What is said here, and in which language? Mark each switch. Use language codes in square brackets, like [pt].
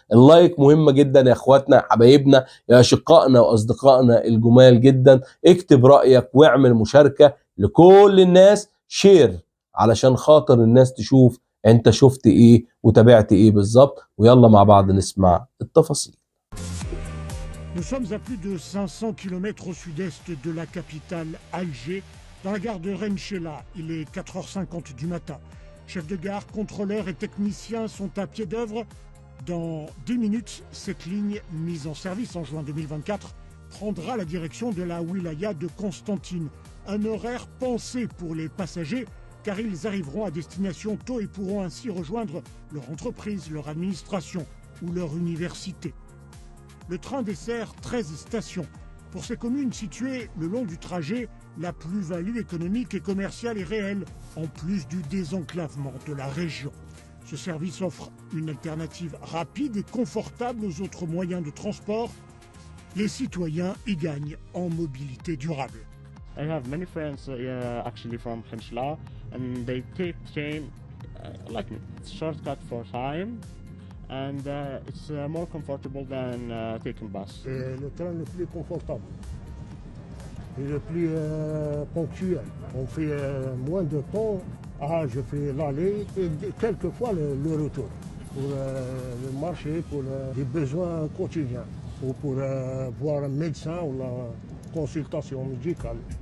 [ar] اللايك مهمة جدا يا إخواتنا يا حبايبنا يا أشقائنا وأصدقائنا الجمال جدا. اكتب رأيك واعمل مشاركة لكل الناس، شير علشان خاطر الناس تشوف انت شفت ايه وتابعت ايه بالظبط. ويلا مع بعض نسمع التفاصيل. [fr] Nous sommes à plus de 500 km au sud-est de la capitale Alger, dans la gare de Renchela. Il est 4h50 du matin. Chefs de gare, contrôleurs et techniciens sont à pied d'œuvre. Dans 10 minutes, cette ligne mise en service en juin 2024 prendra la direction de la wilaya de Constantine. Un horaire pensé pour les passagers car ils arriveront à destination tôt et pourront ainsi rejoindre leur entreprise, leur administration ou leur université. Le train dessert 13 stations. Pour ces communes situées le long du trajet, la plus-value économique et commerciale est réelle, en plus du désenclavement de la région. Ce service offre une alternative rapide et confortable aux autres moyens de transport. Les citoyens y gagnent en mobilité durable. [en] I have many friends actually from Khenchla, and they take train like me. It's shortcut for time, and it's more comfortable than taking bus. [fr] C'est le train le plus confortable et le plus ponctuel. On fait moins de temps. Je fais l'aller et quelquefois le retour pour le marché, pour des besoins quotidiens ou pour voir un médecin ou la consultation médicale.